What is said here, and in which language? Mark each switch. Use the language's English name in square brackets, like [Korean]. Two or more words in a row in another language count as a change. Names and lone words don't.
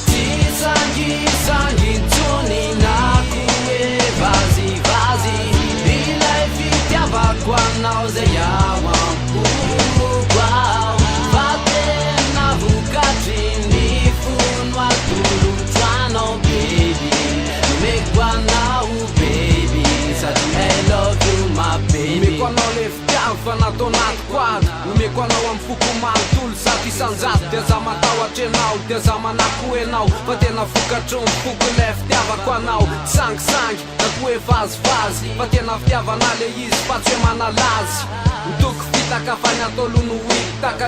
[Malagasy] Sangisangy tsony na koe vazivazy Ilay fitiavako anao zay ao ampoako ao Fa tena vokatry ny fono atolotro anao baby Omeko anao baby Sady [English] I love you my baby [Malagasy] Omeko anao le fitiavy fa natao anaty quadro Omeko anao amy foko manontolo zato isanjato Dia za matahotra anao, dia za manako anao Fa tena vokatry ny foko le fitiavako anao Sangisangy, na koe vazivazy Fa tena fitiavana le izy fa tsy hoe manalazy Mitoko fitaka fa ny atao lono hitaka